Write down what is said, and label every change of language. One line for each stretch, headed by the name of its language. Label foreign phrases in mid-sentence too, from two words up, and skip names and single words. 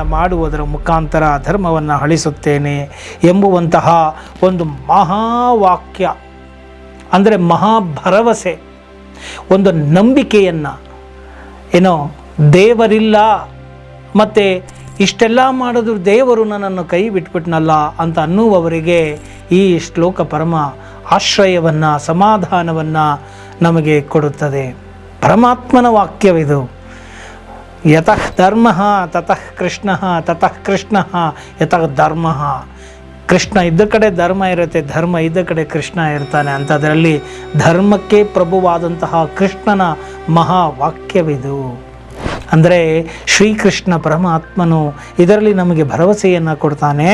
Kannada: ಮಾಡುವುದರ ಮುಖಾಂತರ ಧರ್ಮವನ್ನು ಅಳಿಸುತ್ತೇನೆ ಎಂಬುವಂತಹ ಒಂದು ಮಹಾವಾಕ್ಯ, ಅಂದರೆ ಮಹಾಭರವಸೆ, ಒಂದು ನಂಬಿಕೆಯನ್ನು ದೇವರಿಲ್ಲ ಮತ್ತು ಇಷ್ಟೆಲ್ಲ ಮಾಡಿದ್ರು ದೇವರು ನನ್ನನ್ನು ಕೈ ಬಿಟ್ಬಿಟ್ನಲ್ಲ ಅಂತ ಅನ್ನುವವರಿಗೆ ಈ ಶ್ಲೋಕ ಪರಮ ಆಶ್ರಯವನ್ನು, ಸಮಾಧಾನವನ್ನು ನಮಗೆ ಕೊಡುತ್ತದೆ. ಪರಮಾತ್ಮನ ವಾಕ್ಯವಿದು.
Sanskrit: ಯತಃ ಧರ್ಮ ತತಃ ಕೃಷ್ಣ, ತತಃ ಕೃಷ್ಣ ಯತಃ ಧರ್ಮ.
Kannada: ಕೃಷ್ಣ ಇದ್ದ ಕಡೆ ಧರ್ಮ ಇರುತ್ತೆ, ಧರ್ಮ ಇದ್ದ ಕಡೆ ಕೃಷ್ಣ ಇರ್ತಾನೆ. ಅಂಥದ್ರಲ್ಲಿ ಧರ್ಮಕ್ಕೆ ಪ್ರಭುವಾದಂತಹ ಕೃಷ್ಣನ ಮಹಾವಾಕ್ಯವಿದು. ಅಂದರೆ ಶ್ರೀಕೃಷ್ಣ ಪರಮಾತ್ಮನು ಇದರಲ್ಲಿ ನಮಗೆ ಭರವಸೆಯನ್ನು ಕೊಡ್ತಾನೆ.